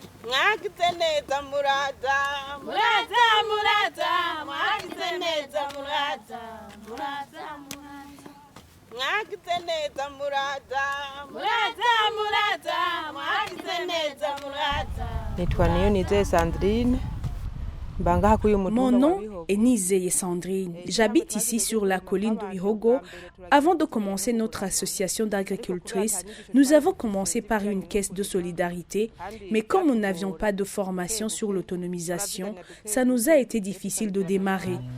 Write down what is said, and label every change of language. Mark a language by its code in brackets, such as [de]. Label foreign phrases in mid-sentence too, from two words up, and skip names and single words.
[rn] mwagize neza muraza muraza muraza mwagize neza muraza muraza mwagize neza muraza muraza muraza mwagize neza muraza. Nitwa Niyonizeye Sandrine. [fr] Mon nom est Nizeye Sandrine. J'habite ici sur la colline de Bihogo. Avant de commencer notre association d'agricultrices, nous avons commencé par une caisse de solidarité, mais comme nous n'avions pas de formation sur l'autonomisation, ça nous a été difficile de démarrer.